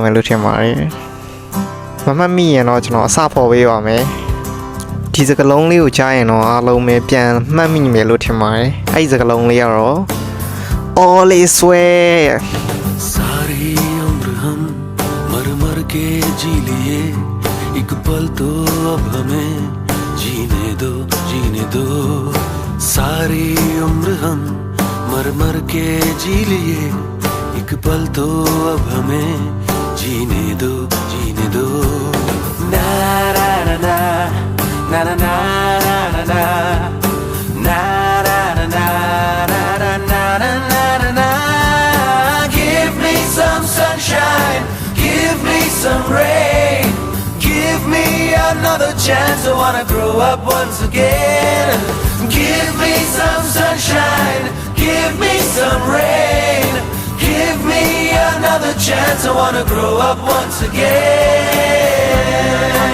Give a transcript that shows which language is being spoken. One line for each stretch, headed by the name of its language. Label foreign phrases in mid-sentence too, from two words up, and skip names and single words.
Burmese: မယ်လို့ထင်ပါတယ်မမှတ်မိရင်တော့ကျွန်တော်အစဖော်ပေးပါမယ်ဒီစကားလုံးလေးကိုကြားရင်တော့အားလုံးပဲပြန်မှတ်မိမယ်လို့ထင်ပါတယ်အဲ့ဒီစကားလုံးလေးကတော့
English: Always swear
Hindi: सारी उम्र हम मर मर के जी लिए एक पल तो अब हमें जीने दो सारी उम्र हम मर मर के जी लिए एक पल तो अब हमें जीने दो ना ना ना ना na na na na na na na na na
English: na na na give me some sunshine give me some rain give me another chance I wanna grow up once again give me some sunshine give me some rain Give me another chance, I wanna grow up once again.